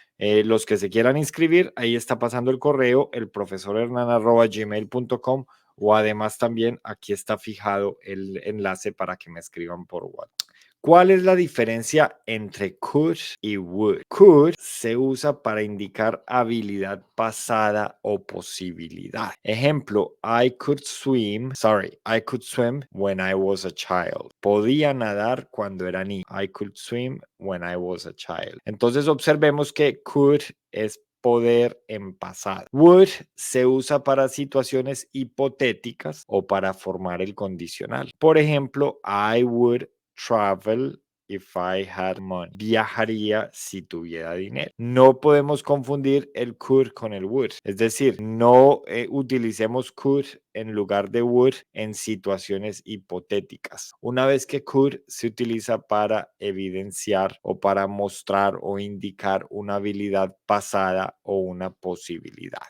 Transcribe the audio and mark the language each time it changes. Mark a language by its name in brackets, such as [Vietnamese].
[Spanish] Los que se quieran inscribir, ahí está pasando el correo, elprofesorhernan@gmail.com, o además también aquí está fijado el enlace para que me escriban por WhatsApp. ¿Cuál es la diferencia entre could y would? Could se usa para indicar habilidad pasada o posibilidad. Ejemplo, [English] I could swim when I was a child. [Spanish] Podía nadar cuando era niño. [English] I could swim when I was a child. [Spanish] Entonces observemos que could es poder en pasado. Would se usa para situaciones hipotéticas o para formar el condicional. Por ejemplo, [English] I would travel if I had money. [Spanish] Viajaría si tuviera dinero. No podemos confundir el could con el would. Es decir, no utilicemos could en lugar de would en situaciones hipotéticas. Una vez que could se utiliza para evidenciar o para mostrar o indicar una habilidad pasada o una posibilidad.